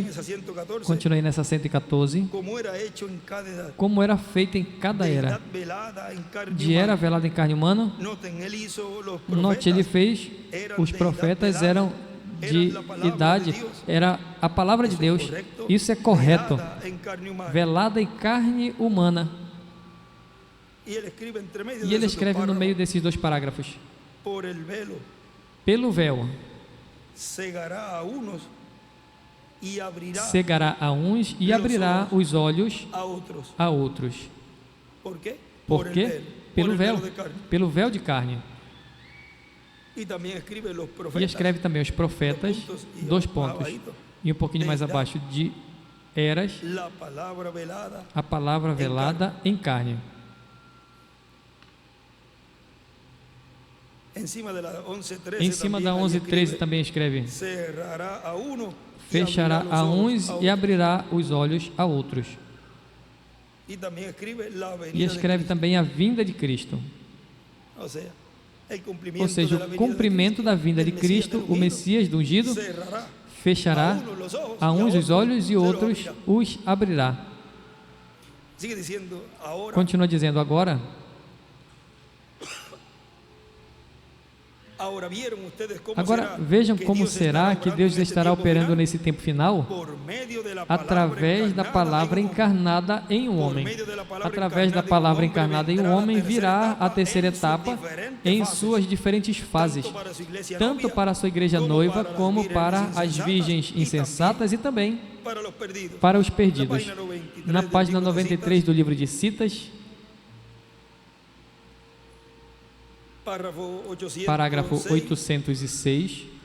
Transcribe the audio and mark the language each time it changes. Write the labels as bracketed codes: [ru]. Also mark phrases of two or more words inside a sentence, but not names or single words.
[pt] Continue nessa 114. Como era feito em cada era. De era velada em carne humana. Note, ele fez, os profetas eram de idade, era a palavra de Deus. Isso é correto. [es] velada en carne humana. [pt] Velada em carne humana. [es] Y él escribe entre medio [pt] E [es] de [pt] ele [es] esos dos [pt] escreve no meio [es] párrafos, [pt] desses dois parágrafos: [es] por el velo [pt] pelo véu [es] cegará a unos y abrirá [pt] cegará a uns e abrirá os olhos [es] a otros. [pt] a outros. [es] ¿Por qué? Por el [pt] quê? [es] velo, [pt] Pelo [es] por el [pt] véu, [es] velo de carne. [pt] pelo véu de carne. [es] Y también escribe los [pt] E [es] profetas. [pt] escreve também os profetas, dois pontos, e um pouquinho mais abaixo de eras, [es] La palabra velada. [pt] a palavra velada em carne. [es] Encima de la 11:13 [pt] Em cima da [es] también ahí [pt] 11:13 [es] escribe, [pt] também escreve: [es] cerrará a uno y [pt] fechará [es] abrirá [pt] a [es] los ojos [pt] uns [es] a [pt] e [es] otros. [pt] abrirá os olhos a outros. [es] Y también escribe la [pt] E [es] venida de [pt] escreve [es] Cristo. [pt] também a vinda de Cristo. [es] O sea, el cumplimiento [pt] Ou seja, [es] de la [pt] o [es] venida [pt] cumprimento [es] de [pt] da vinda de [es] el Mesías [pt] Cristo, [es] del [pt] o [es] ungido, [pt] Messias do ungido, [es] cerrará [pt] fechará [es] a uno los ojos [pt] a [es] y [pt] uns os [es] otros [pt] olhos e [es] se los [pt] outros [es] abrirá. [pt] os abrirá. [es] Sigue diciendo, ahora [pt] Continua dizendo: agora [es] vieron ustedes cómo [pt] Agora [es] será [pt] vejam [es] que [pt] como [es] Dios [pt] será [es] estará [pt] que [es] obrando [pt] Deus [es] en este [pt] estará [es] tiempo [pt] operando [es] final [pt] nesse tempo final [es] por medio de la palabra [pt] através da [es] encarnada [pt] palavra [es] en un hombre. [pt] encarnada em um Por homem. meio da palavra Através da encarnada em um palavra homem encarnada em um virá a homem terceira virá etapa a terceira em suas etapa diferentes em fases, suas diferentes fases, tanto para a sua igreja tanto [es] novia, [pt] para a sua igreja [es] como [pt] noiva [es] para [pt] como as para virgens as virgens insensatas e também para os perdidos. para os perdidos. Na página do 93 do livro de Citas, parágrafo 806,